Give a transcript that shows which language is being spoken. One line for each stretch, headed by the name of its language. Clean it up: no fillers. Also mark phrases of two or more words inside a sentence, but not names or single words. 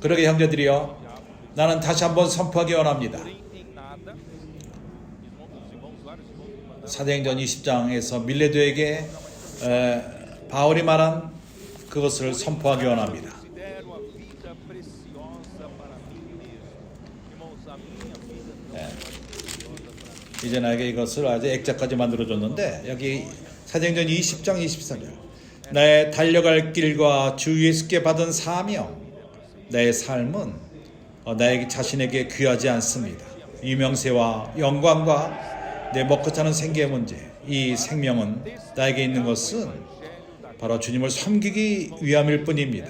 Korean: 그러게 형제들이여, 나는 다시 한번 선포하기 원합니다.
Portuguese: Porém, em nada, os irmãos, vários irmãos me mandaram.
Korean: 사도행전 20장에서 밀레도에게 바울이 말한 그것을 선포하기 원합니다.
Portuguese: Considero a vida preciosa para mim mesmo. Irmãos, a minha vida não é mais preciosa para mim.
Korean: 이제 나에게 이것을 아주 액자까지 만들어줬는데 여기 사도행전 20장 24절, 나의 달려갈 길과 주 예수께 받은 사명, 나의 삶은 나에게 자신에게 귀하지 않습니다. 유명세와 영광과 내 먹고 사는 생계의 문제, 이 생명은 나에게 있는 것은 바로 주님을 섬기기 위함일 뿐입니다.